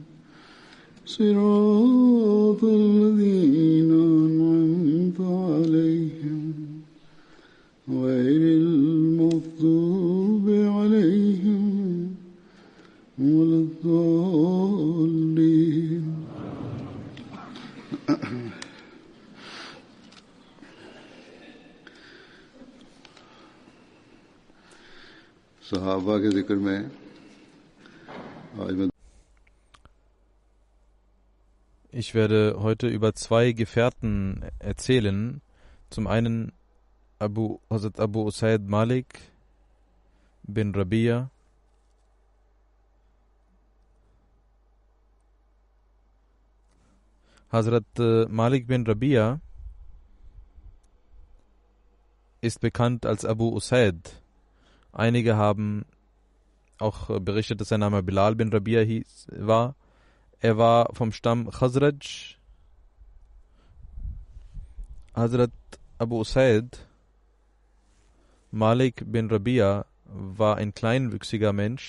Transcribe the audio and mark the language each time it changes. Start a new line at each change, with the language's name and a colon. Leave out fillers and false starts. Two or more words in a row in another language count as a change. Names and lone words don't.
Arabic: صراط الذين أنعمت عليهم غير المغضوب عليهم ولا الضالين.
Urdu: صحابہ کے ذکر میں آج میں
German: Ich werde heute über zwei Gefährten erzählen. Zum einen Hazrat Abu Usaid Malik bin Rabia. Hazrat Malik bin Rabia ist bekannt als Abu Usaid. Einige haben auch berichtet, dass sein Name Bilal bin Rabia war. Er war vom Stamm Khazraj. Hazrat Abu Usaid Malik bin Rabia war ein kleinwüchsiger Mensch.